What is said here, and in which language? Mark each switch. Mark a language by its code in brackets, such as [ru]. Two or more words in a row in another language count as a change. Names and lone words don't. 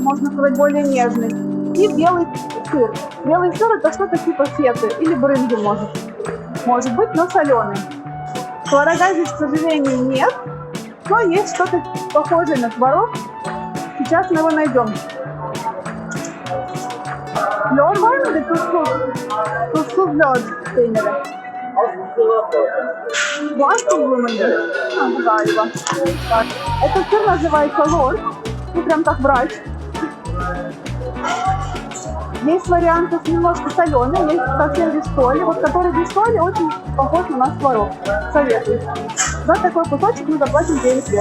[ru] можно сказать, более нежный. И белый сыр. Белый сыр это что-то типа феты или брынзы может быть, но соленый. Творога здесь, к сожалению, нет, но есть что-то похожее на творог. Сейчас мы его найдем. [tr] Lor var mıydı? Tuzsuz lor peyniri. Bu az tuzlu muydu? Ha, bu galiba. [ru] Этот сыр называется лор. Ну, прям как врач. Есть варианты с немножко соленым, есть совсем без соли. Вот который без соли очень похож на наш творог. Советую. За такой кусочек мы заплатим 9 лет.